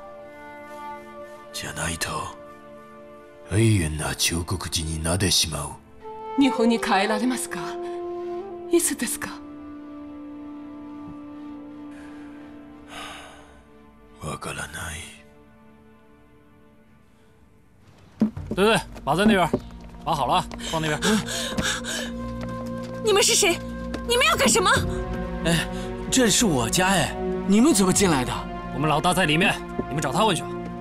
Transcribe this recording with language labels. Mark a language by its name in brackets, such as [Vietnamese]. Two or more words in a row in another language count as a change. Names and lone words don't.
[Japanese] じゃないと永遠な中国人になってしまう。日本に帰られますか？いつですか？わからない。 [Chinese] 对，码在那边，码好了，放那边。你们是谁？你们要干什么？哎，这是我家哎，你们怎么进来的？我们老大在里面，你们找他问去吧。